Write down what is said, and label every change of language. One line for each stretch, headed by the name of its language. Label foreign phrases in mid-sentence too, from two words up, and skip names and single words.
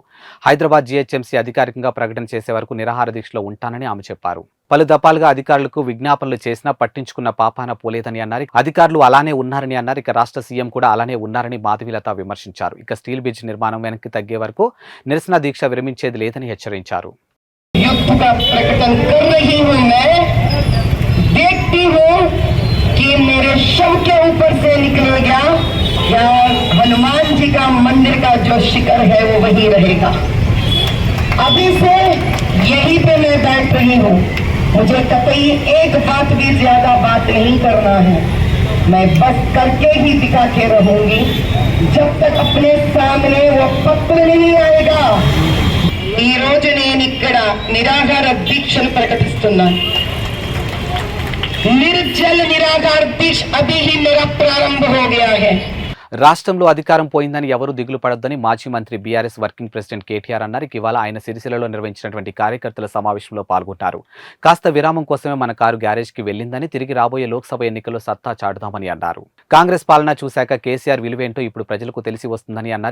Telugu: హైదరాబాద్ జీహెచ్ఎంసీ అధికారికంగా ప్రకటన చేసే వరకు నిరాహార దీక్షలో ఉంటానని ఆమె చెప్పారు. పలు దఫాలుగా అధికారులకు విజ్ఞాపనలు చేసినా పట్టించుకున్న పాపాన పోలేదని అన్నారు. అధికారులు అలానే ఉన్నారని అన్నారు. ఇక రాష్ట్ర సీఎం కూడా అలానే ఉన్నారని మాధవీలత విమర్శించారు. ఇక స్టీల్ బ్రిడ్జ్ నిర్మాణం వెనక్కి తగ్గే వరకు నిరసన దీక్ష విరమించేది లేదని హెచ్చరించారు.
Hindi: देखती हूँ कि मेरे शव के ऊपर से निकलेगा या हनुमान जी का मंदिर का जो शिखर है वो वही रहेगा. अभी से यहीं पे मैं बैठ रही हूँ. मुझे कतई एक बात भी ज्यादा बात नहीं करना है. मैं बस करके ही दिखा के रहूंगी जब तक अपने सामने वो पत्र नहीं आएगा.
Telugu: ఈ రోజు నేను ఇక్కడ నిరాహార దీక్షను ప్రకటిస్తున్నాను.
Hindi: निर्जल निराकार दीक्ष अभी ही मेरा प्रारंभ हो गया है.
Telugu: రాష్ట్రంలో అధికారం పోయిందని ఎవరూ దిగులు పడొద్దని మాజీ మంత్రి బీఆర్ఎస్ వర్కింగ్ ప్రెసిడెంట్ కేటీఆర్ అన్నారు. ఇవాళ ఆయన సిరిసిల్లలో నిర్వహించినటువంటి కార్యకర్తల సమావేశంలో పాల్గొన్నారు. కాస్త విరామం కోసమే మన కారు గ్యారేజ్కి వెళ్లిందని, తిరిగి రాబోయే లోక్సభ ఎన్నికల్లో సత్తా చాటుదామని అన్నారు. కాంగ్రెస్ పాలన చూశాక కేసీఆర్ విలువేంటో ఇప్పుడు ప్రజలకు తెలిసి వస్తుందని అన్నారు.